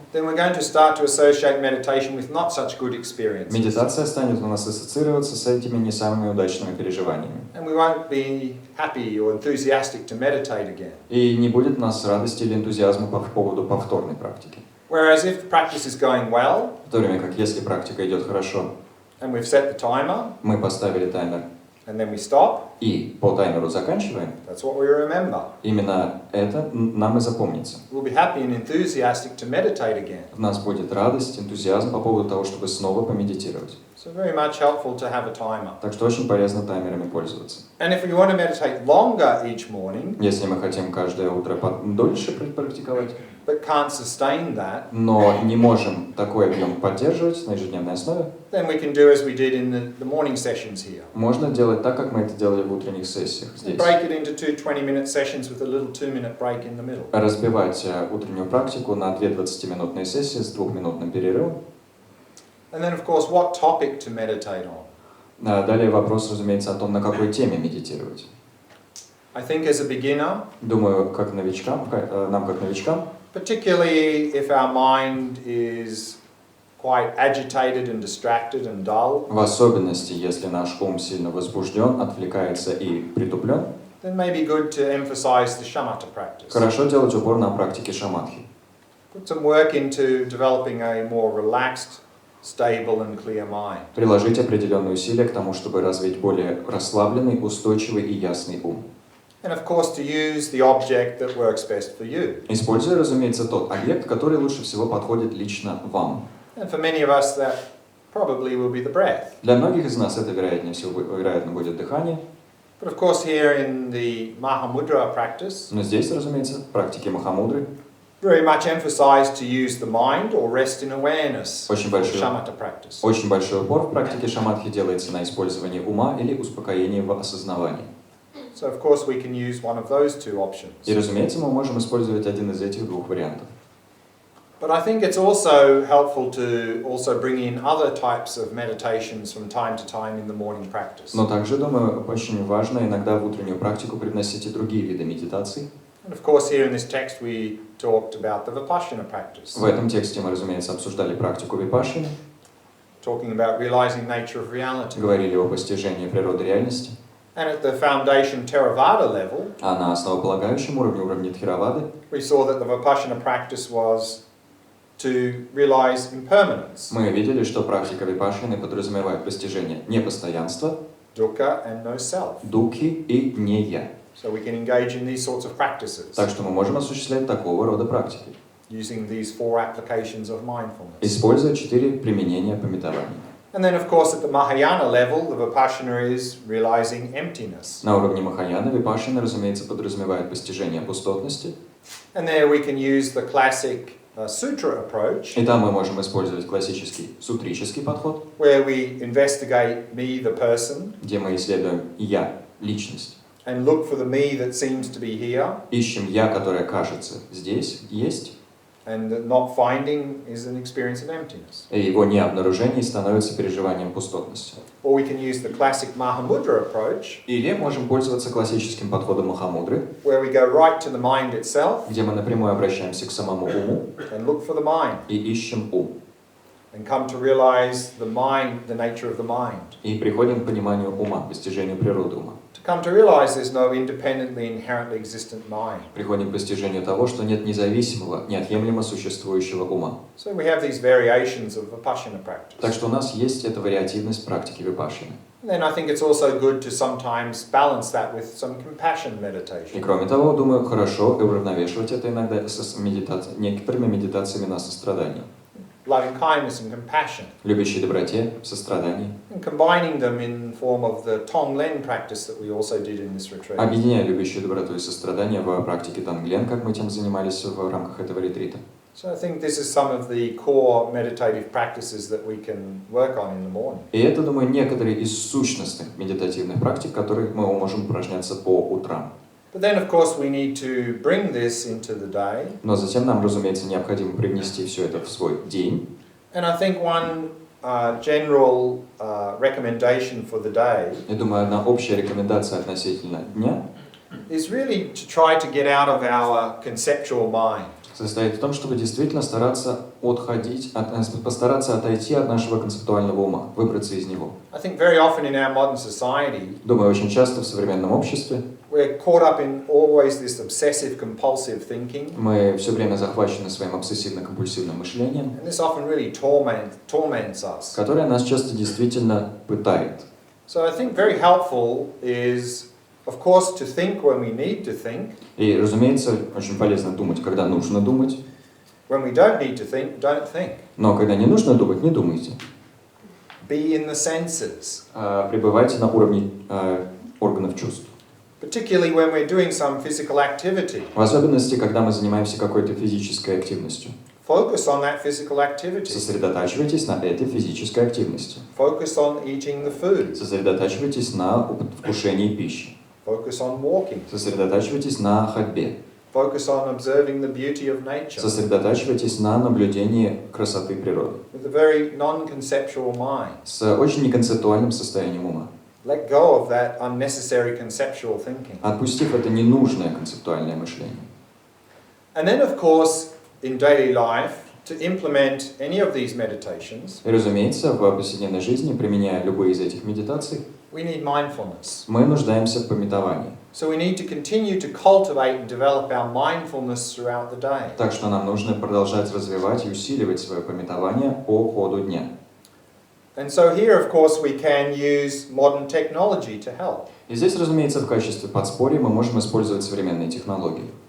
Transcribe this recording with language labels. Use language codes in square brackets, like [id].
[en] then we're going to start to associate meditation with not such good experiences. [ru] медитация станет у нас ассоциироваться с этими не самыми удачными переживаниями. [en] And we won't be happy or enthusiastic to meditate again. [ru] И не будет у нас радости или энтузиазма по поводу повторной практики. [en] Whereas if the practice is going well, [ru] В то время как если практика идет хорошо, [en] and we've set the timer, [ru] мы поставили таймер [en] and then we stop, [ru] и по таймеру заканчиваем, [en] that's what we remember. [ru] именно это нам и запомнится. [en] We'll be happy and enthusiastic to meditate again. [ru] У нас будет радость, энтузиазм по поводу того, чтобы снова помедитировать. [en] So very much helpful to have a timer. [ru] Так что очень полезно таймерами пользоваться. [en] And if we want to meditate longer each morning, [ru] Если мы хотим каждое утро дольше практиковать, [en] but can't sustain that, [ru] но не можем такой объем поддерживать на ежедневной основе, [en] then we can do as we did in the morning sessions here. [ru] можно делать так, как мы это делали в утренних сессиях здесь. [en] Break it into 2 20-minute sessions with a little 2-minute break in the middle. [ru] Разбивать утреннюю практику на 2 20-минутные сессии с 2-минутным перерывом. [en] And then, of course, what topic to meditate on. [ru] Далее вопрос, разумеется, о том, на какой теме медитировать. [en] I think as a beginner, [ru] Думаю, как новичкам, нам как новичкам, [en] particularly if our mind is quite agitated and distracted and dull, [ru] в особенности, если наш ум сильно возбужден, отвлекается и притуплен, [en] then may be good to emphasize the shamatha practice. [ru] хорошо делать упор на практике шаматхи. [en] Put some work into developing a more relaxed, stable and clear mind. [ru] Приложить определенные усилия к тому, чтобы развить более расслабленный, устойчивый и ясный ум. [en] And of course to use the object that works best for you. [ru] Используя, разумеется, тот объект, который лучше всего подходит лично вам. [en] And for many of us that probably will be the breath. [ru] Для многих из нас это, вероятно, будет дыхание. [en] But of course here in the mahamudra practice, [ru] Но здесь, разумеется, в практике махамудры [en] very much emphasized to use the mind or rest in awareness for shamatha practice. [ru] Очень большой упор в практике шаматхи делается на использовании ума или успокоении в осознавании. [en] So of course we can use one of those two options. [ru] И, разумеется, мы можем использовать один из этих двух вариантов. [en] But I think it's also helpful to also bring in other types of meditations from time to time in the morning practice. [ru] Но также, думаю, очень важно иногда в утреннюю практику привносить и другие виды медитаций. [en] And of course here in this text we talked about the vipassana practice. [ru] В этом тексте мы, разумеется, обсуждали практику випашшаны. [en] talking about realizing nature of reality. [ru] говорили о постижении природы реальности. [en] And at the foundation Theravada level, [ru] А на основополагающем уровне, уровне Тхеравады, [en] we saw that the Vipassana practice was to realize impermanence, [ru] мы видели, что практика випашшаны подразумевает постижение непостоянства, [en] dukkha and no self. [ru] дукхи и не я. [en] So we can engage in these sorts of practices, [ru] Так что мы можем осуществлять такого рода практики, [en] using these 4 applications of mindfulness. [ru] используя 4 применения пометования. [en] And then, of course, at the Mahayana level, the Vipassana is realizing emptiness. [ru] На уровне Махаяны випашшана, разумеется, подразумевает постижение пустотности. [en] And there we can use the classic sutra approach, [ru] И там мы можем использовать классический сутрический подход, [en] where we investigate me, the person, [ru] где мы исследуем я, личность. [en] and look for the me that seems to be here, [ru] Ищем я, которое кажется здесь, есть, [en] and that not finding is an experience of emptiness. [ru] и его необнаружение становится переживанием пустотности. [en] Or we can use the classic mahamudre approach, [ru] Или можем пользоваться классическим подходом махамудры, [en] where we go right to the mind itself [ru] где мы напрямую обращаемся к самому уму [en] and look for the mind, [ru] и ищем ум. [en] and come to realize the mind, the nature of the mind. [ru] И приходим к пониманию ума, постижению природы ума. [en] To come to realize there's no independently, inherently existent mind. [ru] Приходим к постижению того, что нет независимого, неотъемлемо существующего ума. [en] So we have these variations of Vipassana practice. [ru] Так что у нас есть эта вариативность практики випашшаны. [en] And then I think it's also good to sometimes balance that with some compassion [ru] И [en] meditation. [ru] кроме того, думаю, хорошо и уравновешивать это иногда с некоторыми медитациями на сострадание. [en] Loving kindness and compassion. [ru] Любящей доброте, сострадании. [en] And combining them in form of the Tonglen practice that we also did in this retreat. [ru] Объединяя любящую доброту и сострадание в практике Танглен, как мы тем занимались в рамках этого ретрита. [en] So I think this is some of the core meditative practices that we can work on in the morning. [ru] И это, думаю, некоторые из сущностных медитативных практик, которых мы можем упражняться по утрам. [en] But then, of course, we need to bring this into the day. [ru] Но затем нам, разумеется, необходимо привнести все это в свой день. [en] And I think one general recommendation for the day [ru] Я думаю, одна общая рекомендация относительно дня [en] is really to try to get out of our conceptual mind. [ru] состоит в том, чтобы действительно постараться отойти от нашего концептуального ума, выбраться из него. [en] I think very often in our modern society, [ru] Думаю, очень часто в современном обществе [en] we're caught up in always this obsessive compulsive thinking, [ru] мы все время захвачены своим обсессивно-компульсивным мышлением, [en] and this often really torments us. [ru] которое нас часто действительно пытает. [en] So I think very helpful is, of course, to think when we need to think. [ru] И, разумеется, очень полезно думать, когда нужно думать, [en] When we don't need to think, don't think. [ru] но когда не нужно думать, не думайте. [en] Be in the senses, [ru] Пребывайте на уровне органов чувств. [en] particularly when we're doing some physical activity. [ru] В особенности, когда мы занимаемся какой-то физической активностью. [en] Focus on that physical activity. [ru] Сосредотачивайтесь на этой физической активности. [en] Focus on eating the food. [ru] Сосредотачивайтесь на вкушении пищи. [en] Focus on walking. [ru] Сосредотачивайтесь на ходьбе. [en] Focus on observing the beauty of nature [ru] Сосредотачивайтесь на наблюдении красоты природы. [en] with a very non-conceptual mind. [ru] С очень неконцептуальным состоянием ума. [en] Let go of that unnecessary conceptual thinking. [ru] Отпустив это ненужное концептуальное мышление. [en] And then, of course, in daily life, to implement any of these meditations, [ru] И, разумеется, в повседневной жизни, применяя любые из этих медитаций, [en] we need mindfulness. [ru] мы нуждаемся в памятовании. [en] So we need to continue to cultivate and develop our mindfulness throughout the day. [ru] Так что нам нужно продолжать развивать и усиливать свое памятование по ходу дня. [en] And so here, of course, we can use modern technology to help. [ru] И здесь, разумеется, в качестве подспорья мы можем использовать современные технологии.